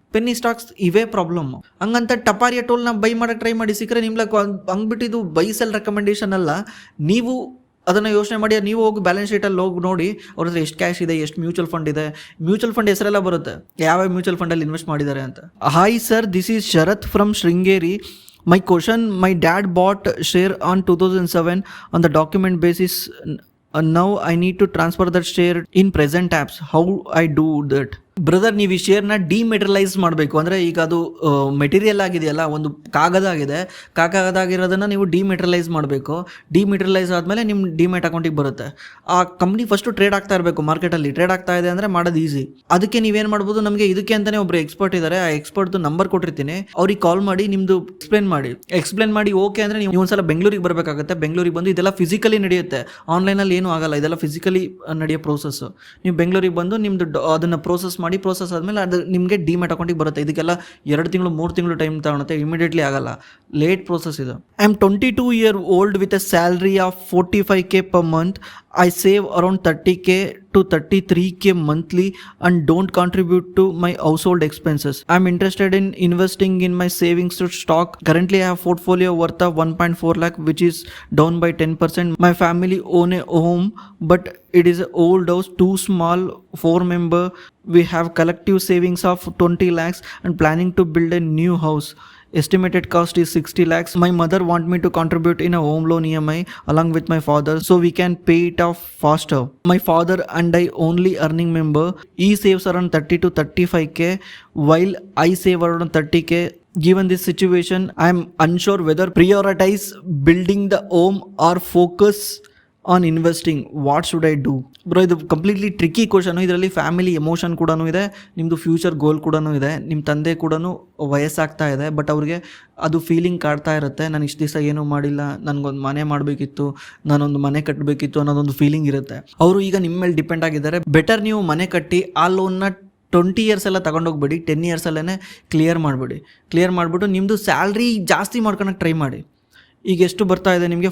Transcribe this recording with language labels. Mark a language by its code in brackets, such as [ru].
[kn] Penney stocks ಇವೇ problem. ಹಂಗಂತ ಟಪಾರಿಯ ಟೋಲ್ನ by ಮಾಡೋಕ್ಕೆ ಟ್ರೈ ಮಾಡಿ, ಸಿಕ್ಕರೆ ನಿಮ್ಗೆ ಹಂಗ್ಬಿಟ್ಟಿದ್ದು ಬೈ ಸೆಲ್ ರೆಕಮೆಂಡೇಶನ್ ಅಲ್ಲ. ನೀವು ಅದನ್ನು ಯೋಚನೆ ಮಾಡಿ, ನೀವು ಹೋಗಿ ಬ್ಯಾಲೆನ್ಸ್ ಶೀಟಲ್ಲಿ ಹೋಗಿ ನೋಡಿ ಅವ್ರ ಹತ್ರ ಎಷ್ಟು ಕ್ಯಾಶ್ ಇದೆ, ಎಷ್ಟು ಮ್ಯೂಚುವಲ್ ಫಂಡ್ ಇದೆ. ಮ್ಯೂಚುವಲ್ ಫಂಡ್ ಹೆಸರೆಲ್ಲ ಬರುತ್ತೆ, ಯಾವ ಮ್ಯೂಚುವಲ್ ಫಂಡಲ್ಲಿ ಇನ್ವೆಸ್ಟ್ ಮಾಡಿದ್ದಾರೆ ಅಂತ. [en] Hi sir, this is Sharath from Sringeri. My question, my dad bought share on 2007 on the document basis. Now I need to transfer that share in present apps. How I do that? Brother, ನೀವು ಈ ಶೇರ್ನ dematerialise ಮಾಡಬೇಕು. ಅಂದರೆ ಈಗ ಅದು material ಆಗಿದೆಯಲ್ಲ, ಒಂದು ಕಾಗದ ಆಗಿದೆ, ಕಾಗದ ಆಗಿರೋದನ್ನು ನೀವು ಡಿಮೆಟರಲೈಸ್ ಮಾಡಬೇಕು. ಡಿಮೆಟರಲೈಸ್ ಆದಮೇಲೆ ನಿಮ್ಮ ಡಿಮೆಟ್ ಅಕೌಂಟಿಗೆ ಬರುತ್ತೆ. ಆ ಕಂಪ್ನಿ ಫಸ್ಟು ಟ್ರೇಡ್ ಆಗ್ತಾ ಇರಬೇಕು, ಮಾರ್ಕೆಟಲ್ಲಿ ಟ್ರೇಡ್ ಆಗ್ತಾ ಇದೆ ಅಂದರೆ ಮಾಡೋದು ಈಸಿ. ಅದಕ್ಕೆ ನೀವೇನು ಮಾಡ್ಬೋದು, ನಮಗೆ ಇದಕ್ಕೆ ಅಂತಲೇ ಒಬ್ಬರು ಎಕ್ಸ್ಪರ್ಟ್ ಇದ್ದಾರೆ, ಆ ಎಕ್ಸ್ಪರ್ಟ್ದು ನಂಬರ್ ಕೊಟ್ಟಿರ್ತೀನಿ, ಅವ್ರಿಗೆ ಕಾಲ್ ಮಾಡಿ ನಿಮ್ಮದು ಎಕ್ಸ್ಪ್ಲೇನ್ ಮಾಡಿ ಓಕೆ ಅಂದರೆ ನೀವು ಒಂದ್ಸಲ ಬೆಂಗಳೂರಿಗೆ ಬರಬೇಕಾಗುತ್ತೆ. ಬೆಂಗಳೂರಿಗೆ ಬಂದು ಇದೆಲ್ಲ ಫಿಸಿಕಲಿ ನಡೆಯುತ್ತೆ, ಆನ್ಲೈನಲ್ಲಿ ಏನೂ ಆಗಲ್ಲ, ಇದೆಲ್ಲ ಫಿಸಿಕಲಿ ನಡೆಯೋ ಪ್ರೋಸೆಸ್ಸು. ನೀವು ಬೆಂಗಳೂರಿಗೆ ಬಂದು ನಿಮ್ಮದು ಅದನ್ನು ಪ್ರೋಸೆಸ್ ಆದಮೇಲೆ ಅದು ನಿಮಗೆ ಡಿಮ್ಯಾಟ್ ಅಕೌಂಟಿಗೆ ಬರುತ್ತೆ. ಇದಕ್ಕೆಲ್ಲ 2 ತಿಂಗಳು 3 ತಿಂಗಳು ಟೈಮ್ ತಗೊಳುತ್ತೆ, ಇಮಿಡಿಯೇಟ್ಲಿ ಆಗಲ್ಲ, ಲೇಟ್ ಪ್ರೋಸೆಸ್ ಇದು. I am 22 years old with a salary of 45K per month. I save around 30K to 33K monthly and don't contribute to my household expenses. I'm interested in investing in my savings to stock. Currently I have portfolio worth of 1.4 lakh which is down by 10%. My family own a home but it is an old house, too small, 4 member. We have collective savings of 20 lakhs and planning to build a new house. Estimated cost is 60 lakhs. My mother want me to contribute in a home loan EMI along with my father so we can pay it off faster. My father and I only earning member. He saves around 30 to 35K while I save around 30K. Given this situation, I am unsure whether prioritize building the home or focus on investing. What should I do? [kn] Bro, ಇದು completely tricky question. ಇದರಲ್ಲಿ family emotion ಕೂಡ ಇದೆ, ನಿಮ್ಮದು future ಗೋಲ್ ಕೂಡ ಇದೆ. ನಿಮ್ಮ ತಂದೆ ಕೂಡ ವಯಸ್ಸಾಗ್ತಾ ಇದೆ, ಬಟ್ ಅವ್ರಿಗೆ ಅದು ಫೀಲಿಂಗ್ ಕಾಡ್ತಾ ಇರುತ್ತೆ, ನಾನು ಇಷ್ಟು ದಿವಸ ಏನೂ ಮಾಡಿಲ್ಲ, ನನಗೊಂದು ಮನೆ ಮಾಡಬೇಕಿತ್ತು, ನಾನೊಂದು ಮನೆ ಕಟ್ಟಬೇಕಿತ್ತು ಅನ್ನೋದೊಂದು ಫೀಲಿಂಗ್ ಇರುತ್ತೆ. ಅವರು ಈಗ ನಿಮ್ಮ ಮೇಲೆ ಡಿಪೆಂಡ್ ಆಗಿದ್ದಾರೆ. ಬೆಟರ್ ನೀವು ಮನೆ ಕಟ್ಟಿ ಆ ಲೋನ್ನ 20 years ಎಲ್ಲ ತೊಗೊಂಡೋಗ್ಬೇಡಿ, 10 years ಅಲ್ಲೇ ಕ್ಲಿಯರ್ ಮಾಡಿಬಿಟ್ಟು ನಿಮ್ಮದು ಸ್ಯಾಲ್ರಿ ಜಾಸ್ತಿ ಮಾಡ್ಕೊಳಕ್ಕೆ ಟ್ರೈ ಮಾಡಿ. ಈಗ ಎಷ್ಟು ಬರ್ತಾ ಇದೆ ನಿಮಗೆ?